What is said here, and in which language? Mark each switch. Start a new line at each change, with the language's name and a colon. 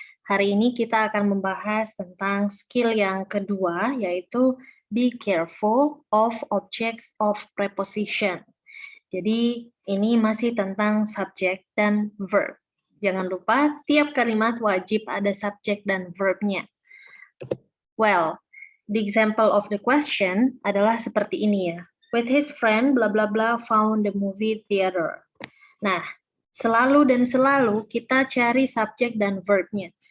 Indonesian: Hari ini kita akan membahas tentang skill yang kedua, yaitu
English: be careful of objects of preposition.
Indonesian: Jadi ini masih tentang subject dan verb. Jangan lupa tiap kalimat wajib ada subject dan verbnya.
English: Well, the example of the question
Indonesian: adalah seperti ini ya.
English: With his friend, bla bla bla found the movie theater.
Indonesian: Nah, selalu dan selalu kita cari subjek dan verb-nya.